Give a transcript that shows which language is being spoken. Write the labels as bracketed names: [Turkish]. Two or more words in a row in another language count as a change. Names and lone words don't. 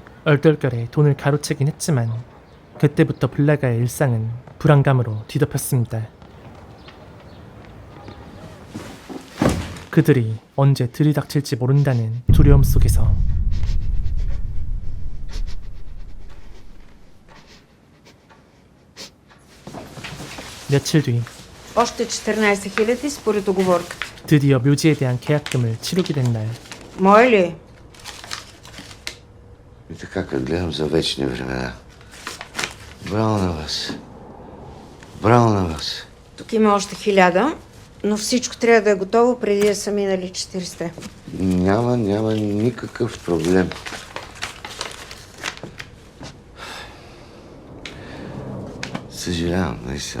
[Korean] 얼떨결에 돈을 가로채긴 했지만 그때부터 블라가의 일상은 불안감으로 뒤덮였습니다. 그들이 언제 들이닥칠지 모른다는 두려움 속에서 며칠 뒤 [Bulgarian] Още 14 000 според договорката. [Korean] 드디어 묘지에 대한 계약금을 치르게 된 날. [Bulgarian] Мое ли? И така, като гледам за вечни времена. Браво на вас. Браво на вас. Тук има още 1000, но всичко трябва да е готово преди да са минали 40. Няма никакъв проблем. Съжалявам, наистина.